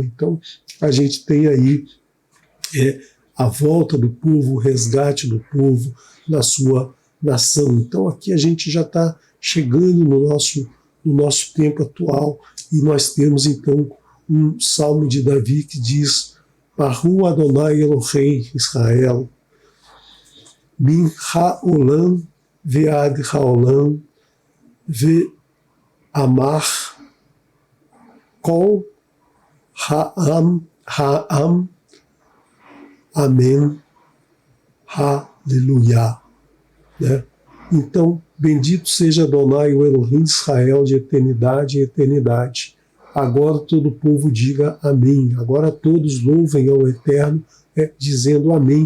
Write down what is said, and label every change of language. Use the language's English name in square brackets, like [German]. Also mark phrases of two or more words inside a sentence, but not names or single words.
[Portuguese] Então, a gente tem aí a volta do povo, o resgate do povo na sua nação. Então aqui a gente já está chegando no nosso tempo atual e nós temos então um salmo de Davi que diz: [Hebrew] ברוך אדני אלהי ישראל מן העולם ועד העולם ואמר כל העם אמן הללויה. [Portuguese] Né? Então, bendito seja Adonai, o Elohim de Israel, de eternidade em eternidade. Agora todo o povo diga amém. Agora todos louvem ao Eterno, dizendo amém.